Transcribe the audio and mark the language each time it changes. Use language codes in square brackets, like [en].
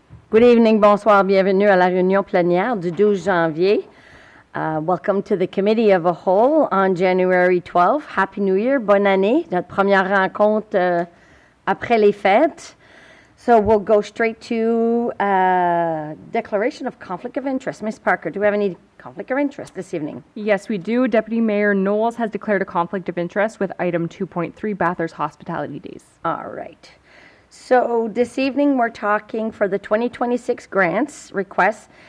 [en] Good evening, [fr] bonsoir, bienvenue à la réunion plénière du 12 janvier. [en] Welcome to the Committee of a Whole on January 12th. Happy New Year, [fr] bonne année. Notre première rencontre après les fêtes. [en] So we'll go straight to declaration of conflict of interest. Ms. Parker, do we have any conflict of interest this evening? Yes, we do. Deputy Mayor Knowles has declared a conflict of interest with item 2.3, Bathurst Hospitality Days. All right. So this evening we're talking for the 2026 grants requests.